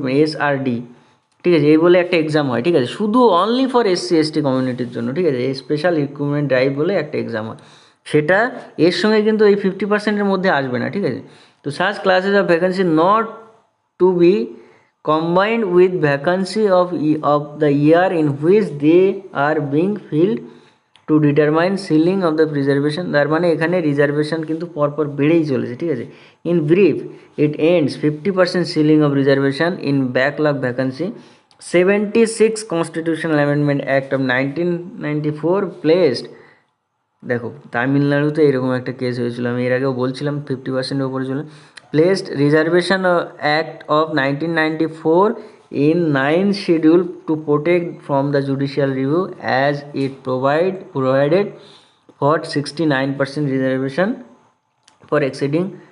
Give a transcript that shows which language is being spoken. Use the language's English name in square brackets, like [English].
[Bangla] SRD, ঠিক আছে, এই বলে একটা এক্সাম হয়, ঠিক আছে, শুধু অনলি ফর SC/ST কমিউনিটির জন্য, ঠিক আছে, এই স্পেশাল রিক্রুটমেন্ট ড্রাইভ বলে একটা এক্সাম হয়, সেটা এর সঙ্গে কিন্তু এই 50%-এর মধ্যে আসবে না, ঠিক আছে। [English] তো such classes of vacancy not to be combined with vacancy of the year in which they are being filled to determine ceiling of the reservation। [Bangla] তার মানে এখানে রিজার্ভেশন কিন্তু পরপর বেড়েই চলেছে, ঠিক আছে। [English] In brief, it ends 50% ceiling of reservation in backlog vacancy. 76 constitutional amendment act of 1994 placed, [Bangla] দেখো তামিলনাড়ুতে এরকম একটা কেস হয়েছিল, আমি এর আগেও বলছিলাম 50%-এর উপরে চলে, [English] Placed reservation act of 1994 in 9th schedule to protect from the judicial review as it provided for 69% reservation for exceeding।